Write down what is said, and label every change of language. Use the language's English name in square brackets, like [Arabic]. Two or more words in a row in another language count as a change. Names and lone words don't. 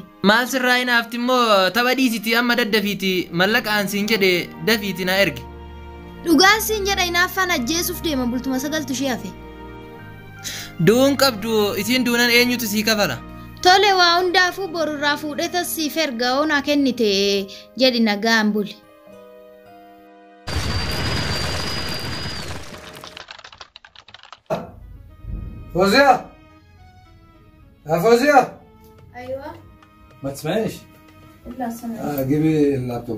[Oromo] Maal sirraa hin naafti immoo tapha dhiisiti amma daddafiiti maallaqa aan siin jedhe dafiiti na ergi. Dhugaan siin jedha hinaaffaan ajjeesuuf deema bultuma sagaltu ishee hafe. Duun qabdu isiin duunan eenyutu sii kafala? Tole waa hundaafuu borurraa fuudhee tassiif erga oonaa kennite jedhi nagaan buli. [Arabic] فوزية يا فوزية ايوه ما تسمعيش؟ لا سمعت. جيبي اللابتوب.